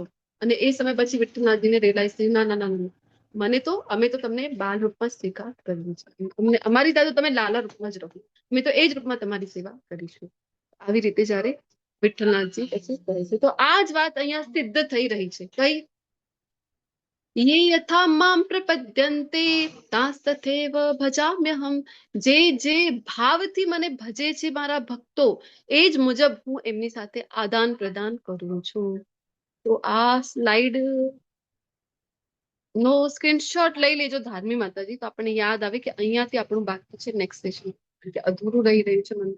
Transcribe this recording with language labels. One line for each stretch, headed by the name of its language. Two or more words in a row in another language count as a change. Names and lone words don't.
Gujarati: અને એ સમય પછી વિઠ્ઠલનાથજીને રિયલાઇઝ થયું, ના ના ના, મને તો અમે તો તમને બાલ રૂપમાં સ્વીકાર કર્યું છે, અમને અમારી સાથે તમે લાલા રૂપમાં જ રહો, અમે તો એ જ રૂપમાં તમારી સેવા કરીશું. આવી રીતે જયારે વિઠ્ઠલનાથજી પછી કહે છે, તો આ જ વાત અહીંયા સિદ્ધ થઈ રહી છે. કઈ?
Sanskrit: ये यथा मां प्रपद्यन्ते तास्तथैव ભજામ્યહમ.
Gujarati: જે ભાવથી મને ભજે છે મારા ભક્તો, એ જ મુજબ હું એમની સાથે આદાન પ્રદાન કરું છું. તો આ સ્લાઇડ નો સ્ક્રીનશોટ લઈ લેજો ધાર્મી માતાજી, તો આપણને યાદ આવે કે અહીંયાથી આપણું બાકી છે
English: next session,
Gujarati: અધૂરું રહી રહ્યું છે મંત્ર.